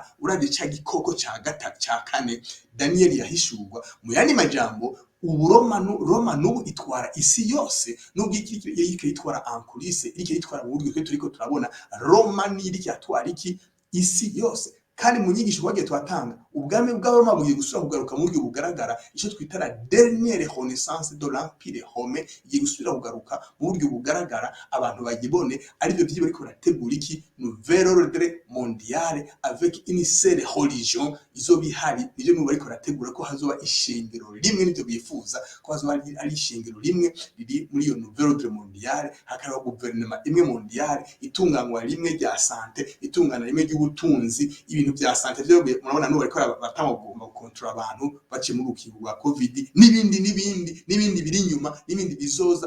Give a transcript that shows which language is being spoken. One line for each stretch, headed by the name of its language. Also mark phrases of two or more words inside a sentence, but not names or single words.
Rundi: Uravye ca gikoko ca gatatu ca kane Daniel yahishurwa, mu yandi majambo Roma n'ubu itwara isi yose, n'ubwo iki itwara Ankulise, iki itwara mu buryo turiko turabona. Roma ni iri yatwara iki isi yose. Kandi mu nyigisho bagiye twatanga, ubwami bw'Abaroma bugiye gusubira kugaruka mu buryo bugaragara, ico twita
French: la dernière renaissance de l'empire romain,
Rundi: igiye gusubira kugaruka mu buryo bugaragara. Abantu bagibone ari byo byibe ariko barategura iki
French: nouvel ordre mondial avec une seule religion
Rundi: izobihari. Nivyo n'ubu ariko barategura ko hazoba ishengero rimwe, nivyo bifuza ko hazoba ari ishengero rimwe riri muri iyo
French: nouvel ordre mondial.
Rundi: Hakaba guverinoma imwe mondial, itunganywa rimwe rya sante, itungana rimwe ry'ubutunzi, ibintu bya sante byo murabona n'ubu ariko batamugomba gukontrola abantu baciye mu rukingo rwa covid n'ibindi biri inyuma, n'ibindi bizoza.